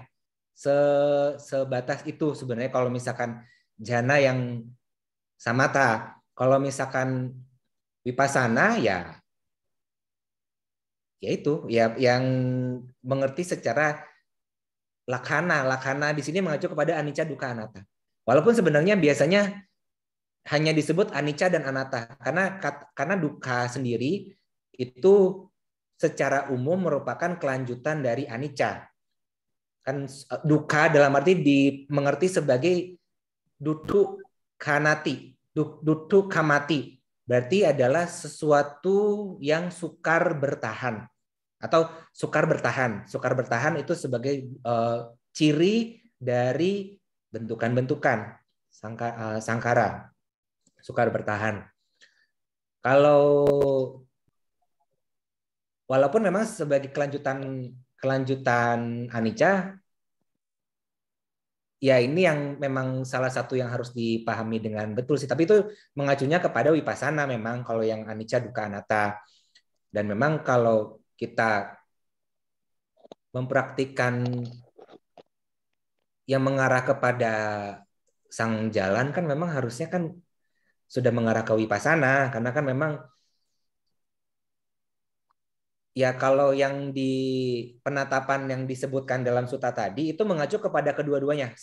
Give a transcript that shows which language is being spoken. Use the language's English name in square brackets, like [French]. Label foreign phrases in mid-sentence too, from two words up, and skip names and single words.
[Indonesian] Sebatas itu sebenarnya kalau misalkan jhana yang samatha. Kalau misalkan vipassana ya itu ya yang mengerti secara lakhana. Lakhana di sini mengacu kepada [Pali] anicca, dukkha, anatta. [Indonesian] Walaupun sebenarnya biasanya hanya disebut anicca dan anatta karena dukkha sendiri itu secara umum merupakan kelanjutan dari anicca. Kan dukkha dalam arti dimengerti sebagai [Pali] dutu kanati, dutu kamati. [Indonesian] Berarti adalah sesuatu yang sukar bertahan atau sukar bertahan. Sukar bertahan itu sebagai ciri dari bentukan-bentukan sangkara. Sukar bertahan. Kalau walaupun memang sebagai kelanjutan anicca, ya ini yang memang salah satu yang harus dipahami dengan betul sih. Tapi itu mengacunya kepada vipassana memang kalau yang [Pali] anicca, dukkha, anatta. [Indonesian] Dan memang kalau kita mempraktikkan yang mengarah kepada sang jalan kan memang harusnya kan sudah mengarah ke vipassana, karena kan memang ya kalau yang di penatapan yang disebutkan dalam sutta tadi itu mengacu kepada kedua-duanya.